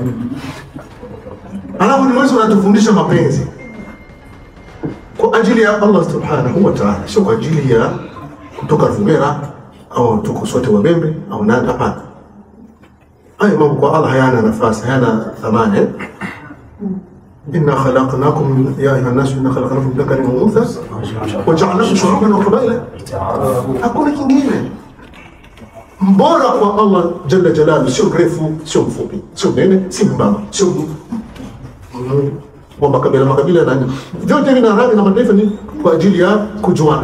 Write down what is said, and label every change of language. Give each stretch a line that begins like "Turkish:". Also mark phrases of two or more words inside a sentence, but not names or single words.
Swahili: Alafu ni mwezi unatufundisha mapenzi kwa ajili ya Allah
Arabic: سبحانه وتعالى,
Swahili: sio kwa ajili ya kutoka Ruvumera au tuko sote Wabembe au nani. Hapana, haya mambo kwa Allah hayana nafasi, hayana thamani.
Arabic: إنا خلقناكم يا أيها الناس إنا خلقناكم من ذكر وأنثى وجعلناكم شعوبا وقبائل.
Swahili: Hakuna kingine mbora kwa Allah
Arabic: جل جلاله,
Swahili: sio mrefu, sio mfupi, sio mnene, sio mbaba, sio wa makabila na nini. Vyote vina rangi na mataifa ni kwa ajili ya kujuana.